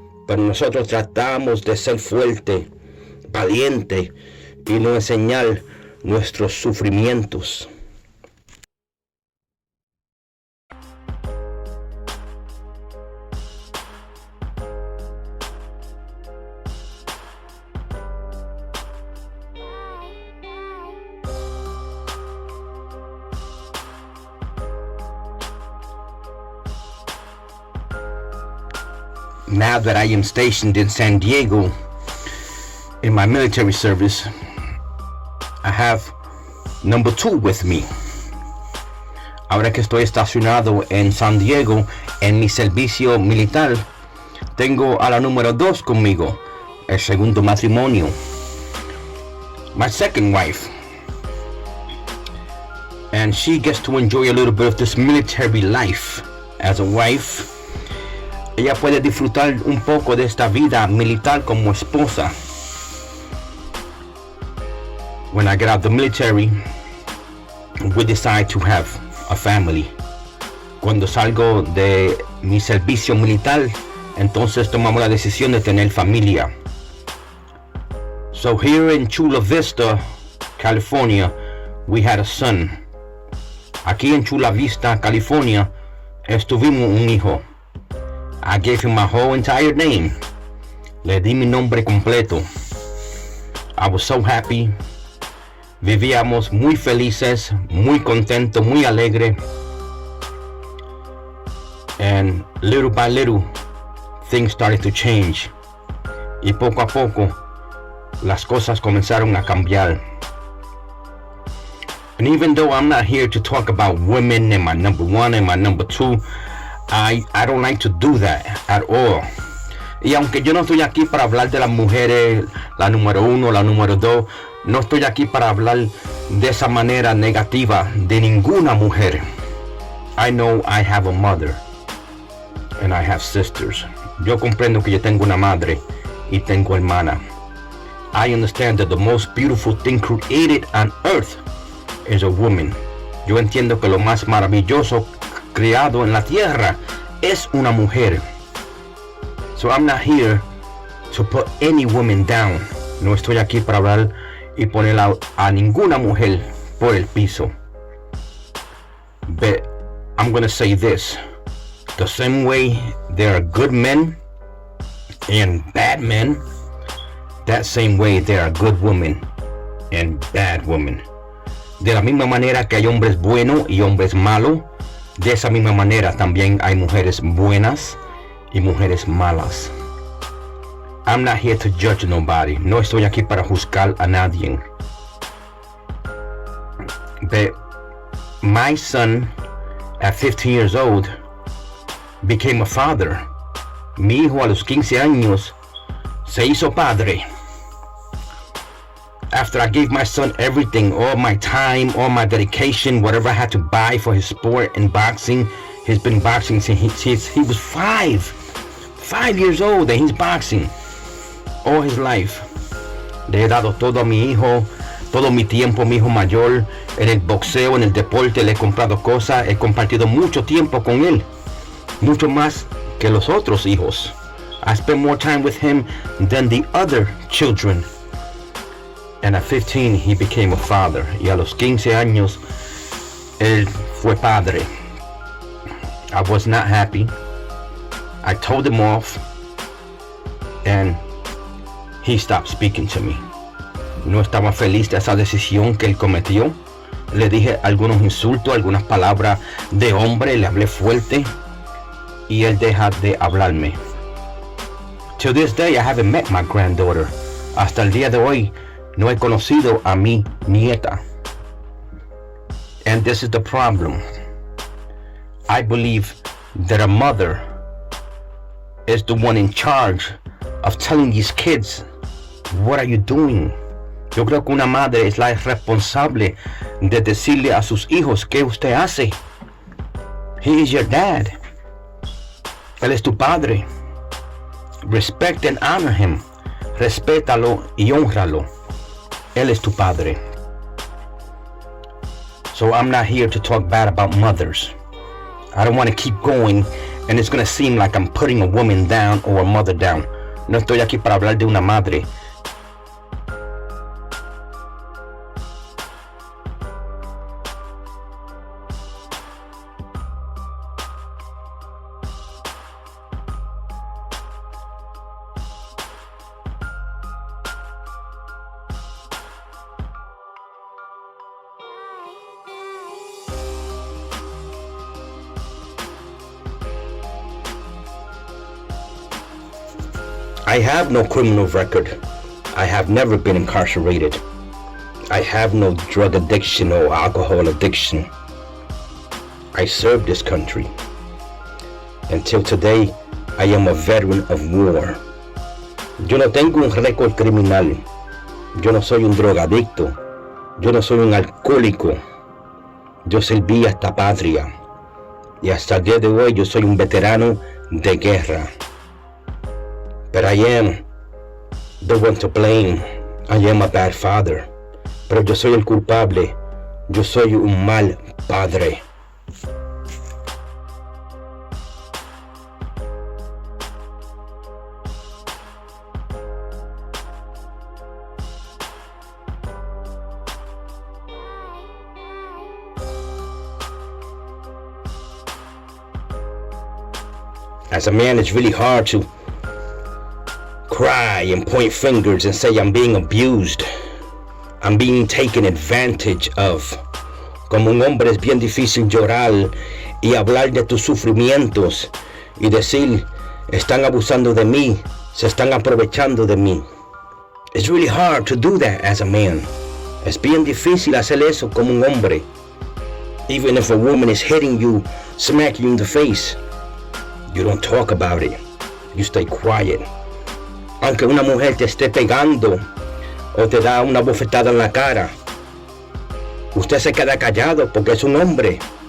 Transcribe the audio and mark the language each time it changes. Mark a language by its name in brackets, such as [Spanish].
[Spanish] Pero nosotros tratamos de ser fuerte, valiente y no enseñar nuestros sufrimientos. [English] Now that I am stationed in San Diego in my military service, I have number 2 with me. [Spanish] Ahora que estoy estacionado en San Diego en mi servicio militar, tengo a la número 2 conmigo, el segundo matrimonio. [English] My second wife. And she gets to enjoy a little bit of this military life. As a wife, [Spanish] ella puede disfrutar un poco de esta vida militar como esposa. [English] When I get out of the military, we decide to have a family. [Spanish] Cuando salgo de mi servicio militar, entonces tomamos la decisión de tener familia. [English] So here in Chula Vista, California, we had a son. [Spanish] Aquí en Chula Vista, California, tuvimos un hijo. [English] I gave him my whole entire name. [Spanish] Le di mi nombre completo. [English] I was so happy. [Spanish] Vivíamos muy felices, muy contentos, muy alegre. [English] And little by little, things started to change. [Spanish] Y poco a poco, las cosas comenzaron a cambiar. [English] And even though I'm not here to talk about women and my number 1 and my number 2, I don't like to do that at all. [Spanish] Y aunque yo no estoy aquí para hablar de las mujeres, la número 1, la número 2, no estoy aquí para hablar de esa manera negativa de ninguna mujer. [English] I know I have a mother and I have sisters. [Spanish] Yo comprendo que yo tengo una madre y tengo hermana. [English] I understand that the most beautiful thing created on earth is a woman. [Spanish] Yo entiendo que lo más maravilloso creado en la tierra es una mujer. [English] So I'm not here to put any woman down. [Spanish] No estoy aquí para hablar y poner a ninguna mujer por el piso. [English] But I'm gonna say this. The same way there are good men and bad men, that same way there are good women and bad women. [Spanish] De la misma manera que hay hombres buenos y hombres malos, de esa misma manera también hay mujeres buenas y mujeres malas. [English] I'm not here to judge nobody. [Spanish] No estoy aquí para juzgar a nadie. [English] But my son, at 15 years old, became a father. [Spanish] Mi hijo a los 15 años se hizo padre. [English] After I gave my son everything, all my time, all my dedication, whatever I had to buy for his sport and boxing. He's been boxing since he was 5 years old, and he's boxing all his life. [Spanish] Le he dado todo a mi hijo, todo mi tiempo, mi hijo mayor, en el boxeo, en el deporte. Le he comprado cosas, he compartido mucho tiempo con él, mucho más que los otros hijos. [English] I spent more time with him than the other children. And at 15 he became a father. [Spanish] Y a los 15 años él fue padre. [English] I was not happy. I told him off, and he stopped speaking to me. [Spanish] No estaba feliz de esa decisión que él cometió. Le dije algunos insultos, algunas palabras de hombre, le hablé fuerte y él deja de hablarme. [English] To this day I haven't met my granddaughter. [Spanish] Hasta el día de hoy no he conocido a mi nieta. [English] And this is the problem. I believe that a mother is the one in charge of telling these kids, what are you doing? [Spanish] Yo creo que una madre es la responsable de decirle a sus hijos qué usted hace. [English] He is your dad. [Spanish] Él es tu padre. [English] Respect and honor him. [Spanish] Respétalo y honralo. Él es tu padre. [English] So I'm not here to talk bad about mothers. I don't want to keep going and it's going to seem like I'm putting a woman down or a mother down. [Spanish] No estoy aquí para hablar de una madre. [English] I have no criminal record. I have never been incarcerated. I have no drug addiction or alcohol addiction. I served this country. Until today, I am a veteran of war. [Spanish] Yo no tengo un récord criminal. Yo no soy un drogadicto. Yo no soy un alcohólico. Yo serví a esta patria. Y hasta el día de hoy yo soy un veterano de guerra. [English] But I am the one to blame. I am a bad father. [Spanish] Pero yo soy el culpable. Yo soy un mal padre. [English] As a man, it's really hard to cry and point fingers and say I'm being abused. I'm being taken advantage of. [Spanish] Como un hombre es bien difícil llorar y hablar de tus sufrimientos y decir, están abusando de mí, se están aprovechando de mí. [English] It's really hard to do that as a man. [Spanish] Es bien difícil hacer eso como un hombre. [English] Even if a woman is hitting you, smacking you in the face, you don't talk about it. You stay quiet. [Spanish] Aunque una mujer te esté pegando o te da una bofetada en la cara, usted se queda callado porque es un hombre.